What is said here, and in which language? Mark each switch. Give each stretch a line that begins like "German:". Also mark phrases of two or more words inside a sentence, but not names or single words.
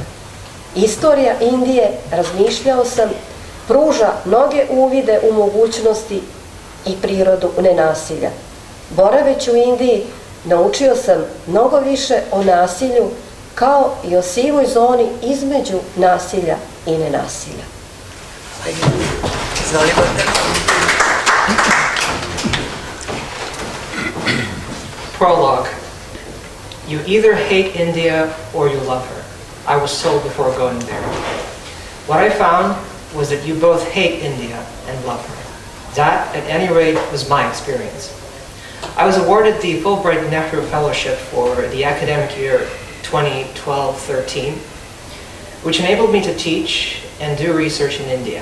Serbian: Istorija Indije, razmišljao sam, pruža mnoge uvide u mogućnosti i prirodu nenasilja. Boraveći u Indiji, naučio sam mnogo više o nasilju, kao i o sivoj zoni između nasilja i nenasilja. Izvoli, Bogdan.
English: Prologue. You either hate India or you love her. I was told before going there. What I found was that you both hate India and love her. That, at any rate, was my experience. I was awarded the Fulbright Nehru Fellowship for the academic year 2012-13, which enabled me to teach and do research in India.